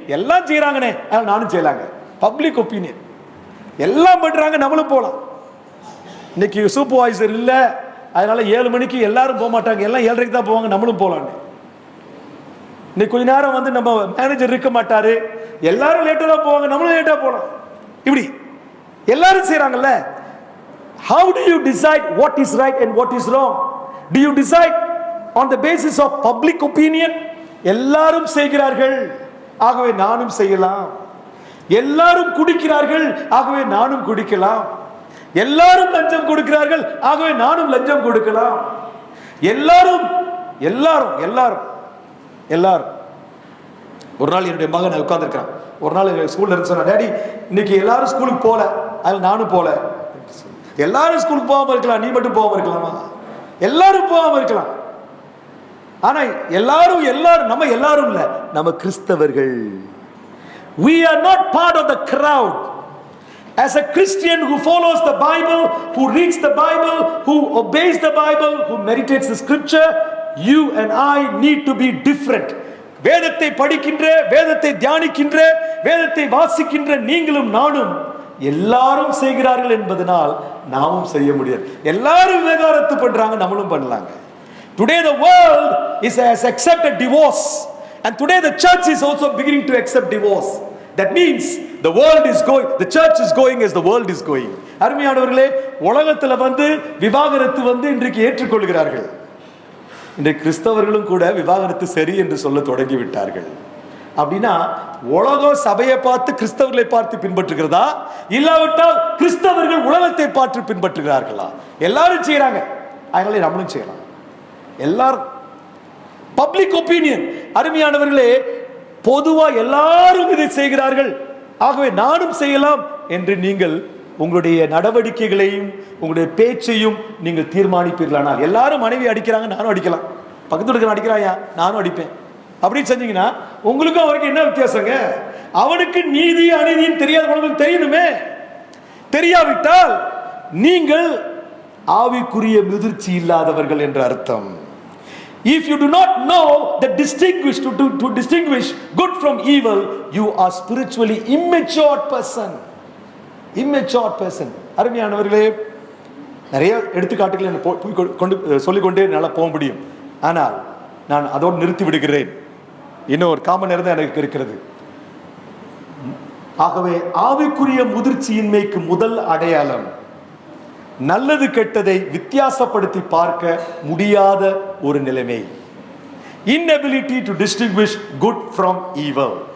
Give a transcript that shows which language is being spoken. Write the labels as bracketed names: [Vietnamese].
[Tamil] எல்லாம் செய்யறாங்கனே, நானும் செய்யலாங்க. பப்ளிக் ஒப்பீனியன் எல்லாம் பண்றாங்க, நம்மளும் போலாம். இன்னைக்கு சூப்பர்வைசர் இல்ல, அதனால 7 மணிக்கு எல்லாரும் போக மாட்டாங்க, எல்லாம் 7:30 தான் போவாங்க, நம்மளும் போலாம். இன்னைக்கு கொஞ்ச நேரம் வந்து நம்ம மேனேஜர் இருக்க மாட்டாரு, எல்லாரும் லேட்டா தான் போவாங்க, நம்மளும் லேட்டா போலாம். இப்படி எல்லாரும் செய்யறாங்கல்ல. [English] How do you decide what is right and what is wrong? Do you decide on the basis of public opinion? [Tamil] எல்லாரும் செய்கிறார்கள், ஆகவே நானும் செய்யலாம். எல்லாரும் குடிக்கிறார்கள், ஆகவே நானும் குடிக்கலாம். எல்லாரும் லஞ்சம் கொடுக்கிறார்கள், ஆகவே நானும் லஞ்சம் கொடுக்கலாம். எல்லாரும் எல்லாரும் எல்லாரும் எல்லாரும். ஒரு நாள் என்னுடைய மகன் உட்கார்ந்துருக்கான். ஒரு நாள் ஸ்கூல்ல இருந்து சொன்னா, டேடி இன்னைக்கு எல்லாரும் ஸ்கூலுக்கு போல, அதில் நானும் போல. எல்லாரும் ஸ்கூலுக்கு போகாம இருக்கலாம், நீ மட்டும் போகாம இருக்கலாமா? எல்லாரும் போகாம இருக்கலாம். ஆனா எல்லாரும் எல்லாரும் நம்ம எல்லாரும் இல்ல, நம்ம கிறிஸ்தவர்கள். [English] We are not part of the crowd. As a Christian who follows the Bible, who reads the Bible, who obeys the Bible, who meditates the scripture, you and I need to be different. [Tamil] வேதத்தை படிக்கின்ற, வேதத்தை தியானிக்கின்ற, வேதத்தை வாசிக்கின்ற நீங்களும் நானும் எல்லாரும் செய்கிறார்கள் என்பதனால் நாமும் செய்ய முடியாது. எல்லாரும் விவகாரத்து பண்றாங்க, நம்மளும் பண்ணலாங்க. [English] Today the world has accepted divorce, and today the church is also beginning to accept divorce. That means the world is going, the church is going as the world is going. [Tamil] அருமையானவர்களே, உலகத்துல விவாகரத்து இன்றைக்கு ஏற்றுக்கொள்கிறார்கள். இன்றைக்கு கிறிஸ்தவர்களும் கூட விவாகரத்து சரி என்று சொல்ல தொடங்கி விட்டார்கள். அப்படின்னா உலகம் சபையை பார்த்து கிறிஸ்தவர்களை பார்த்து பின்பற்றுகிறதா, இல்லாவிட்டால் கிறிஸ்தவர்கள் உலகத்தை பார்த்து பின்பற்றுகிறார்களா? எல்லாரும் செய்யறாங்க, அதனால நம்மளும் செய்யலாம். எல்லாரும் பப்ளிக் ஒப்பீனியன். அருமையானவர்களே, பொதுவா எல்லாரும் இதை செய்கிறார்கள், ஆகவே நானும் செய்யலாம் என்று நீங்கள் உங்களுடைய நடவடிக்கைகளையும் உங்களுடைய பேச்சையும் நீங்கள் தீர்மானிப்பீர்களானால், எல்லாரும் மனைவி அடிக்கிறாங்க, நானும் அடிக்கலாம், பக்கத்து இருக்கிற அடிக்கிறாயா நானும் அடிப்பேன் அப்படின்னு செஞ்சீங்கன்னா உங்களுக்கும் அவருக்கு என்ன வித்தியாசங்க? அவனுக்கு நீதி அநீதியும் தெரியாது, உங்களுக்கு தெரியணுமே. தெரியாவிட்டால் நீங்கள் ஆவிக்குரிய முதிர்ச்சி இல்லாதவர்கள் என்று அர்த்தம். [English] If you do not know the to distinguish good from evil, you are spiritually immature person. Immature person. [Tamil] அருமையானவர்களே, நிறைய எடுத்துக்காட்டுகளை கொண்டு சொல்லிக்கொண்டே நல்லா போக முடியும். ஆனால் நான் அதோடு நிறுத்தி விடுகிறேன். இன்னும் ஒரு காமன் நேரம் தான் எனக்கு இருக்கிறது. ஆகவே ஆவிக்குரிய முதிர்ச்சியின்மைக்கு முதல் அடையாளம் நல்லது கெட்டதை வித்தியாசப்படுத்தி பார்க்க முடியாத ஒரு நிலைமை. [English] inability to distinguish good from evil.